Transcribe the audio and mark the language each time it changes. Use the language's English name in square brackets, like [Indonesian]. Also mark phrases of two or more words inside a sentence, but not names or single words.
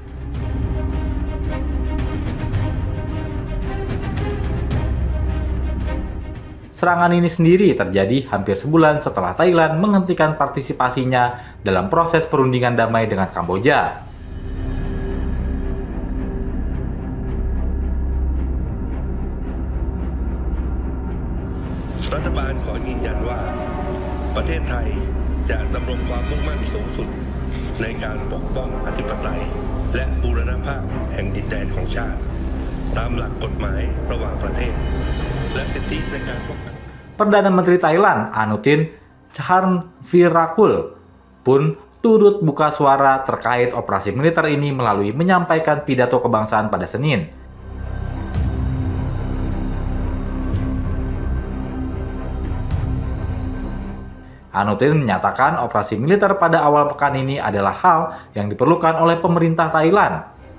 [Indonesian] Serangan ini sendiri terjadi hampir sebulan setelah Thailand menghentikan partisipasinya dalam proses perundingan damai dengan Kamboja. [Thai] Rathbal ขอยืนยันว่าประเทศไทยจะดำรงความมุ่งมั่นสูงสุดในการปกป้องอธิปไตยและบูรณภาพแห่งดินแดนของชาติตามหลักกฎหมายระหว่างประเทศและสิทธิในการป้องกัน [Indonesian] Perdana Menteri Thailand Anutin Charnvirakul pun turut buka suara terkait operasi militer ini melalui menyampaikan pidato kebangsaan pada Senin. Anutin menyatakan operasi militer pada awal pekan ini adalah hal yang diperlukan oleh pemerintah Thailand.